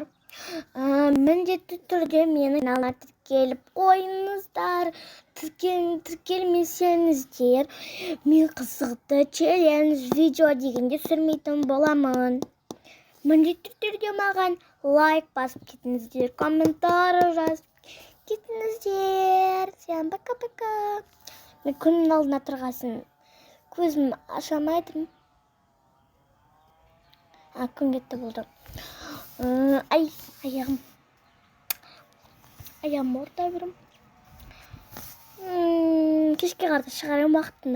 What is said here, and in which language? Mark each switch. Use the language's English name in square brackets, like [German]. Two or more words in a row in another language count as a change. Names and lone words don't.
[Kazakh] Міндетті түрде менің каналыма тіркеліп қойыңыздар. Тіркелмесеңіздер, мен қызықты челлендж видео дегенде түсірмейтін боламын. Міндетті түрде маған лайк басып кетіңіздер, комментарий жазып кетіңіздер. [Russian] Всем пока-пока. [Kazakh] Мен күннің алдына тұрғасын көзім аша алмайдым. Күн кетті болды. Аяғым ауырта берем. Кешке қарда шығарам уақытында.